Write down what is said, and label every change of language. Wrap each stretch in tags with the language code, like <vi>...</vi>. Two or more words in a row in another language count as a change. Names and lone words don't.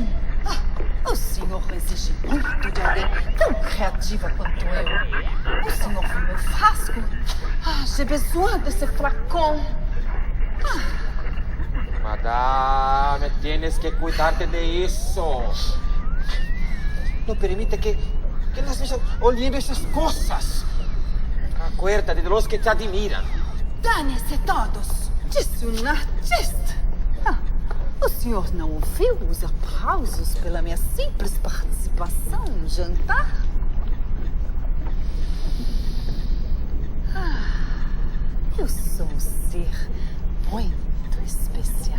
<pt>Ah, o senhor exige muito de alguém tão criativa quanto eu. O senhor viu meu frasco?</pt> <fr>Ah, j'ai besoin de ce flacon. Madame,</fr> <es>tienes que cuidarte de eso. No permite que las veas oliendo esas cosas. Acuérdate de los que te admiran.</es> <pt>Dane-se todos! Disse um artista! O senhor não ouviu os aplausos pela minha simples participação no jantar? Eu sou um ser muito especial.</pt>